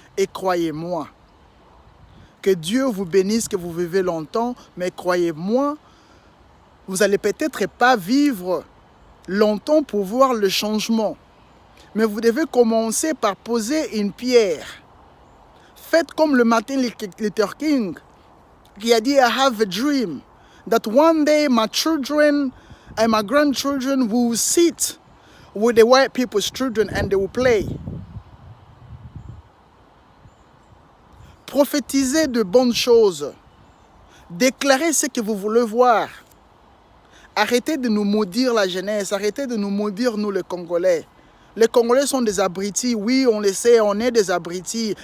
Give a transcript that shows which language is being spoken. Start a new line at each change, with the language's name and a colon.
French: Et croyez-moi, que Dieu vous bénisse, que vous vivez longtemps, mais croyez-moi, vous n'allez peut-être pas vivre longtemps pour voir le changement. Mais vous devez commencer par poser une pierre. Faites comme le Martin Luther King, qui a dit,
English: I have a dream, that one day my children and my grandchildren will sit with the white people's children and they will play.
French: Prophétisez de bonnes choses. Déclarez ce que vous voulez voir. Arrêtez de nous maudire la jeunesse. Arrêtez de nous maudire nous les Congolais. Les Congolais sont des abrutis. Oui, on le sait, on est des abrutis.